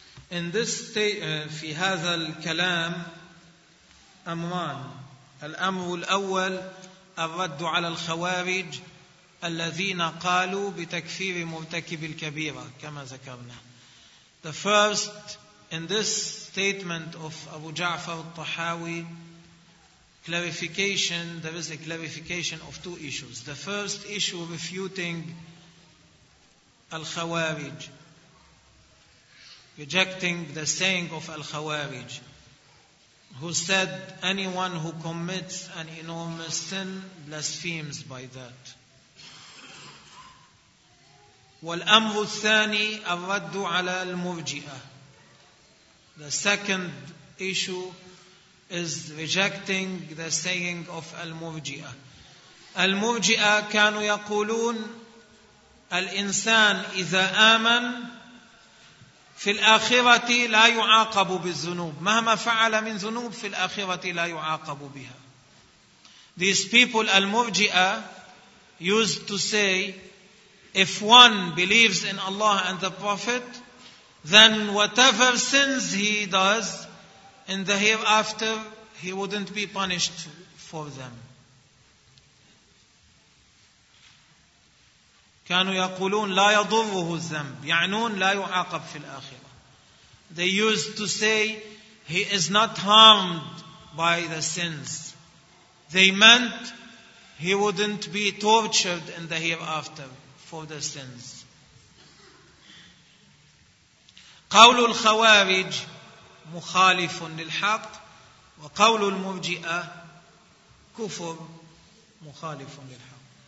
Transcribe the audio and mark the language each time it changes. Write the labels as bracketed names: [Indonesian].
[English] In this [Arabic] في هذا الكلام أمران. الأمر الأول الرد على الخوارج الذين قالوا بتكفير مرتكب الكبيرة كما ذكرنا. [English] The first in this statement of Abu Ja'far al-Tahawi, clarification, there is a clarification of two issues. The first issue refuting al-Khawarij, rejecting the saying of al-Khawarij, who said anyone who commits an enormous sin blasphemes by that. [Arabic] والأمر الثاني الرد على المرجئة. [English] The second issue is rejecting the saying of al-Murji'ah. [Arabic] Al-Murji'ah كانوا يقولون الإنسان إذا آمن في الآخرة لا يعاقب بالذنوب. مهما فعل من ذنوب في الآخرة لا يعاقب بها. [English] These people, al-Murji'ah, used to say, if one believes in Allah and the Prophet, then whatever sins he does in the hereafter, he wouldn't be punished for them. [Arabic] كانوا يقولون لا يضره الذنب، يعنون لا يعاقب في الآخرة. [English] They used to say he is not harmed by the sins. They meant he wouldn't be tortured in the hereafter for the sins. [Arabic] قول الخوارج مخالف للحق، وقول المرجئة كفر مخالف للحق.